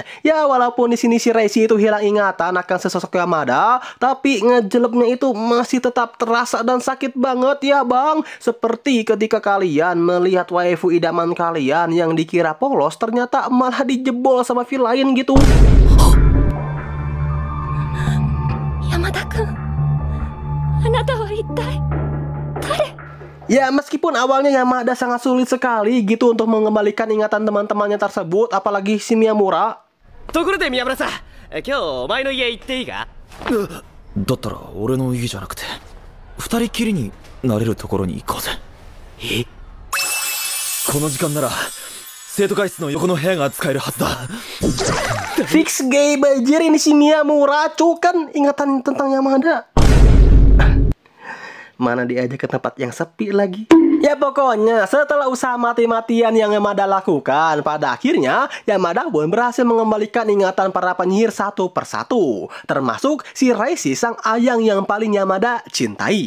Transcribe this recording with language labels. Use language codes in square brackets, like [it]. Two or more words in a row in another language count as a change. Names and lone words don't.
[id] Ya, walaupun di sini si Reishi itu hilang ingatan akan sesosok Yamada, tapi ngejelepnya itu masih tetap terasa dan sakit banget ya bang. Seperti ketika kalian melihat waifu idaman kalian yang dikira polos, ternyata malah dijebol sama villain gitu. [ja] 山田くん、あなたはいったい誰? [id] Ya meskipun awalnya Yamada sangat sulit sekali gitu untuk mengembalikan ingatan teman-temannya tersebut, apalagi si Miyamura. [ja] ところで宮村さん、今日お前の家行っていいか？だったら俺の家じゃなくて二人きりになれるところに行こうぜ。え？この時間なら生徒会室の横の部屋が使えるはずだ。 [id] Fix gay bajir ini si Miyamura, kan ingatan tentang Yamada. Mana diajak ke tempat yang sepi lagi. Ya pokoknya setelah usaha mati-matian yang Yamada lakukan, pada akhirnya Yamada pun berhasil mengembalikan ingatan para penyihir satu persatu, termasuk si Reishi sang ayang yang paling Yamada cintai.